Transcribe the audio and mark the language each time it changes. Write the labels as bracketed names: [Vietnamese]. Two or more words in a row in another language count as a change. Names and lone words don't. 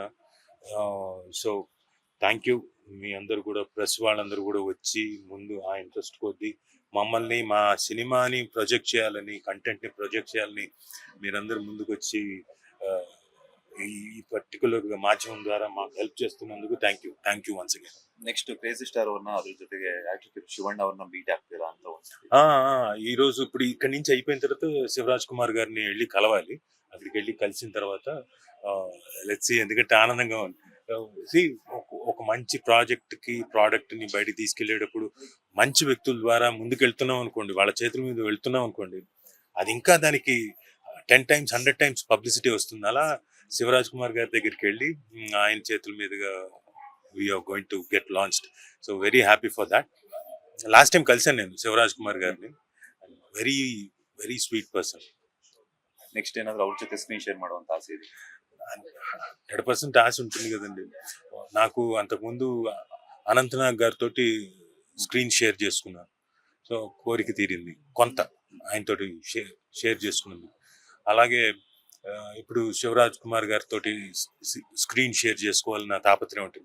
[English] So thank you. [Telugu] మీ అందరు కూడా, ప్రెస్ వాళ్ళందరూ కూడా వచ్చి ముందు ఆ ఇంట్రెస్ట్ కొద్దీ మమ్మల్ని, మా సినిమాని ప్రొజెక్ట్ చేయాలని, కంటెంట్ని ప్రొజెక్ట్ చేయాలని మీరందరూ ముందుకు వచ్చి ఈ పర్టికులర్ మాధ్యమం ద్వారా మాకు హెల్ప్ చేస్తున్నందుకు [English] thank you once again. [Kannada] ನೆಕ್ಸ್ಟ್ ಕ್ರೇಜಿ ಸ್ಟಾರ್ ಅವ್ರನ್ನ, ಅದ್ರ ಜೊತೆಗೆ ಆಕ್ಟರ್ ಶಿವಣ್ಣ ಅವ್ರನ್ನ ಮೀಟ್ ಆಗ್ತೀರಾ ಅಂತ [Telugu] ఈ రోజు ఇప్పుడు ఇక్కడి నుంచి అయిపోయిన తర్వాత శివరాజ్ కుమార్ గారిని వెళ్ళి కలవాలి. అక్కడికి వెళ్ళి కలిసిన తర్వాత [English] let's see, [Telugu] ఎందుకంటే ఆనందంగా ఉంది. ఒక మంచి ప్రోడక్ట్ ని బయటికి తీసుకెళ్లేటప్పుడు మంచి వ్యక్తుల ద్వారా ముందుకెళ్తున్నాం అనుకోండి, వాళ్ళ చేతుల మీద వెళ్తున్నాం అనుకోండి, అది ఇంకా దానికి [English] 10 times 100 times [Telugu] పబ్లిసిటీ వస్తుంది. అలా శివరాజ్ కుమార్ గారి దగ్గరికి వెళ్ళి ఆయన చేతుల మీదుగా [English] we are going to get launched. So very happy for that. last time [Telugu] కలిసాను నేను శివరాజ్ కుమార్ గారిని. [English] Very very sweet person. [Kannada] నెక్స్ట్ ఏనాದ್ರೂ ಅವ್ರ ಜೊತೆ [English] screen share [Kannada] ಮಾಡುವಂತ ಆಸೆ ಇದೆ? [Telugu] 100% ఆశ ఉంటుంది కదండి. నాకు అంతకుముందు అనంతనాగ్ గారితో [English] screen share [Telugu] చేసుకున్నాను. సో కోరిక తీరింది కొంత, ఆయనతోటి షేర్ చేసుకున్నాను. అలాగే ఇప్పుడు శివరాజ్ కుమార్ గారితో [English] screen share [Telugu] చేసుకోవాలని నా తాపత్రయం ఉంటుంది.